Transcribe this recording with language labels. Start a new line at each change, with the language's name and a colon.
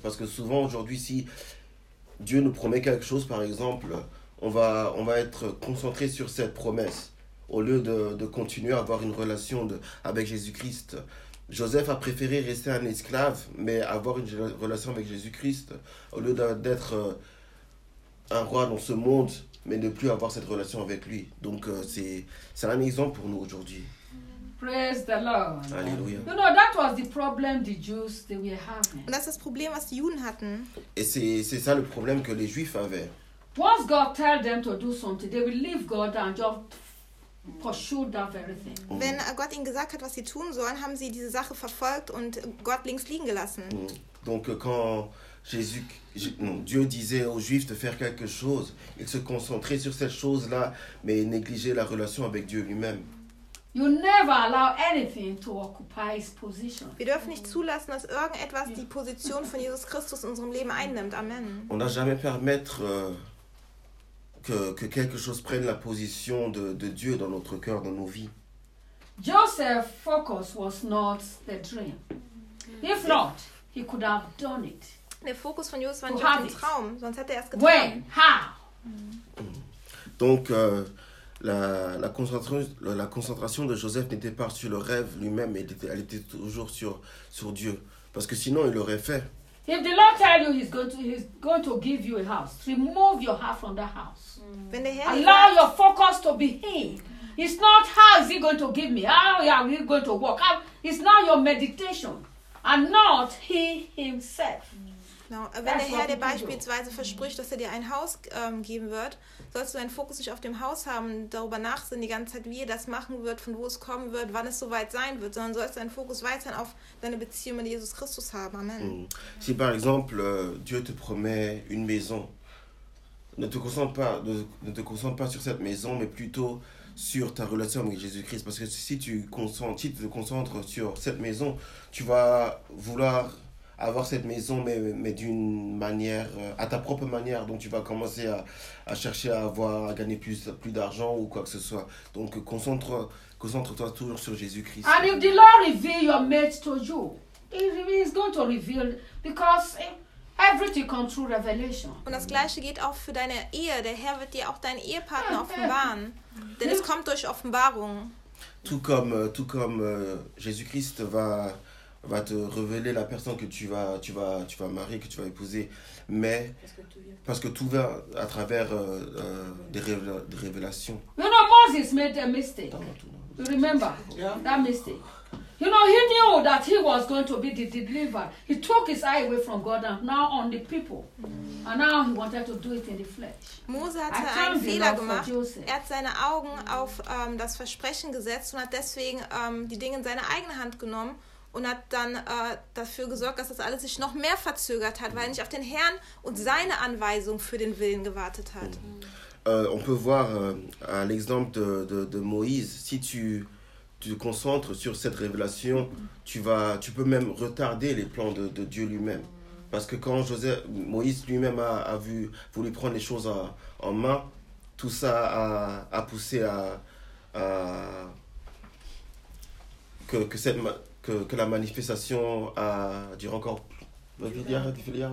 French: Parce que souvent aujourd'hui, si Dieu nous promet quelque chose, par exemple, on va être concentré sur cette promesse au lieu de continuer à avoir une relation avec Jésus-Christ. Joseph a préféré rester un esclave, mais avoir une relation avec Jésus-Christ au lieu d'être un roi dans ce monde, mais ne plus avoir cette relation avec lui. Donc c'est un exemple pour nous aujourd'hui.
English: Praise the Lord.
French: Alléluia.
English: You know, that was the problem the Jews they were having.
German: Und das ist das Problem, was die Juden hatten.
French: Et c'est ça le problème que les Juifs avaient.
English: Once God tell them to do something, they will leave God and just pursue that very thing.
German: Wenn Gott ihnen gesagt hat, was sie tun sollen, haben sie diese Sache verfolgt und Gott links liegen gelassen.
French: Donc quand Dieu disait aux Juifs de faire quelque chose, ils se concentraient sur cette chose-là, mais négligeaient la relation avec Dieu lui-même.
English: You never allow anything to occupy his position.
German: Wir dürfen nicht zulassen, dass irgendetwas die Position von Jesus Christus in unserem Leben einnimmt. Amen.
French: On n'a jamais permettre que quelque chose prenne la position de Dieu dans notre cœur, dans nos vies.
English: Joseph's focus was not the dream. If not, he could have done it.
German: Der Fokus von Joseph war nicht der Traum, sonst hätte er es getan.
English: When? How?
French: Donc La concentration de Joseph n'était pas sur le rêve lui-même, mais elle était toujours sur Dieu. Parce que sinon, il l'aurait fait.
English: If the Lord tells you he's going to give you a house, remove your heart from that house. Allow your focus to be him. It's not how is he going to give me, how are we going to work. It's not your meditation and not he himself.
German: Genau. Wenn der Herr dir beispielsweise verspricht, dass er dir ein Haus geben wird, sollst du deinen Fokus nicht auf dem Haus haben, darüber nachsinnen die ganze Zeit, wie er das machen wird, von wo es kommen wird, wann es soweit sein wird, sondern sollst deinen Fokus weiterhin auf deine Beziehung mit Jesus Christus haben. Amen.
French: Si par exemple Dieu te promet une maison, ne te concentre pas sur cette maison, mais plutôt sur ta relation avec Jésus Christ, parce que si tu te concentres sur cette maison, tu vas vouloir avoir cette maison, mais d'une manière, à ta propre manière. Donc tu vas commencer à chercher à gagner plus d'argent ou quoi que ce soit. Donc Concentre-toi toujours sur Jésus-Christ.
English: And if the Lord reveals your mate to you, he's going to reveal because everything comes through revelation.
German: Und das gleiche geht auch für deine Ehe. Der Herr wird dir auch deinen Ehepartner offenbaren, denn es kommt durch Offenbarung.
French: Tout comme Jésus-Christ va te révéler la personne que tu vas marier, que tu vas épouser, mais parce que tout va à travers des révélations.
English: You know, Moses made a mistake. You remember that mistake? You know, he knew that he was going to be the deliverer. He took his eye away from God and now on the people. And now he wanted to do it in the flesh.
German: Mose hatte einen Fehler gemacht. Er hat seine Augen auf das Versprechen gesetzt und hat deswegen die Dinge in seine eigene Hand genommen. Und hat dann dafür gesorgt, dass das alles sich noch mehr verzögert hat, weil er nicht auf den Herrn und seine Anweisung für den Willen gewartet hat.
French: On peut voir à l'exemple de Moïse, si tu te concentres sur cette révélation, tu peux même retarder les plans de Dieu lui-même. Parce que quand Moïse lui-même a vu, voulu prendre les choses en main, tout ça a poussé à que la manifestation a duré encore plus.